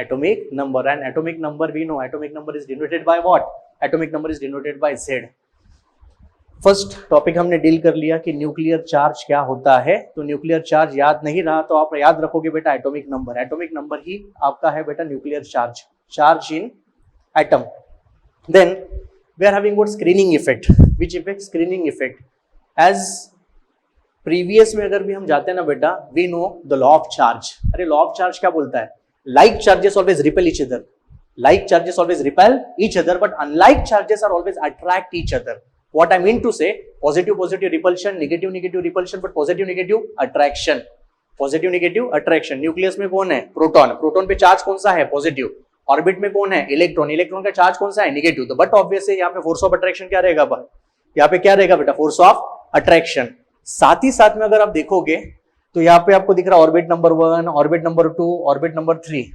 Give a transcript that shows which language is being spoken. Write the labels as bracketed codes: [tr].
[en] Atomic number and atomic number we know atomic number is denoted by what? Atomic number is denoted by Z। [hi] First topic हमने deal कर लिया कि nuclear charge क्या होता है। तो न्यूक्लियर चार्ज याद नहीं रहा तो आप याद रखोगे बेटा एटॉमिक नंबर। एटॉमिक नंबर ही आपका है बेटा nuclear charge, [en] Charge in atom. Then we are having what screening effect, which effect? Screening effect. As previous [hi] में अगर भी हम जाते हैं ना बेटा, [en] we know the law of charge। [hi] अरे law of charge क्या बोलता है? [en] Like charges always repel each other, like charges always repel each other, but unlike charges are always attract each other। What I mean to say, positive positive repulsion, negative negative repulsion, but positive negative attraction, positive negative attraction। [hi] Nucleus में कौन है? Proton. Proton पे charge कौन सा है? Positive. Orbit में कौन है? इलेक्ट्रॉन। इलेक्ट्रॉन का चार्ज कौन सा है? नेगेटिव। तो बट ऑब्वियस है यहाँ पे फोर्स ऑफ अट्रैक्शन क्या रहेगा? यहाँ पे क्या रहेगा बेटा? Force of attraction. साथ ही साथ में अगर आप देखोगे तो यहाँ पे आपको दिख रहा है orbit number 1, orbit number 2, orbit number 3।